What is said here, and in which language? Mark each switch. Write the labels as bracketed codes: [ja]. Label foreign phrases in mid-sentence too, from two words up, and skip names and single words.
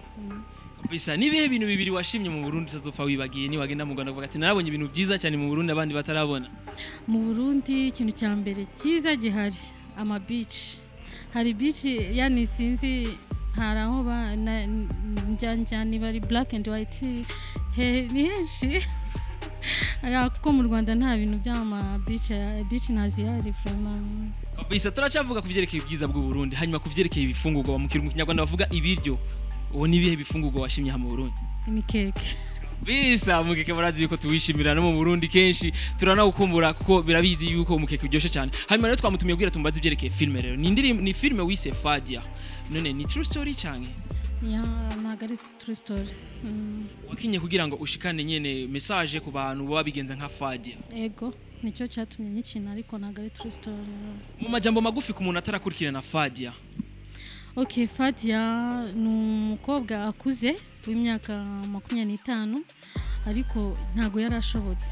[rn] Bisa nibihe bintu bibiri washimye mu Burundi utazopfa wibagiye ni wagenda mu Rwanda uvuga ati narabonye ibintu byiza cyane mu Burundi abandi batarabona? [rw] mu Burundi ikintu cya mbere cyiza gihari ama beach hari beach yani sinzi hari aho njyana bari [en] black and white [rw] ni henshi kuko mu Rwanda nta bintu by'ama beach nazihari vraiment. [rn] Bisa turacavuga kuvyerekeye ibyiza bw'u Burundi hanyuma kuvyerekeye ibifungurwa bamukira mu Kinyarwanda bavuga ibiryo. Uwo nibihe bifungurwa washimye ha mu Burundi? [rw] Imikeke. [rn] Bisa mukeke murazi yuko tuwishimira no mu Burundi kenshi turanawukumbura kuko birabizi yuko umukeke uryoshe cyane. Hanyuma rero twamutumiye kugira tumbaze ivyerekeye filme rero. Ni filme wise Fadia. None ni [en] true story [rn] canke? [rw] Ya ntago ari [en] true story. [rn] Wakinye kugira ngo ushikane nyene message ku bantu baba bigenza nka Fadia. [rw] Yego nicyo cyatumye nyikina ariko ntago ari [en] true story. [rn] Mu majambo magufi ku muntu atarakurikirana Fadia. [rw] Okay, Fadia ni umukobwa akuze w'imyaka 25 ariko ntago yarashobotse.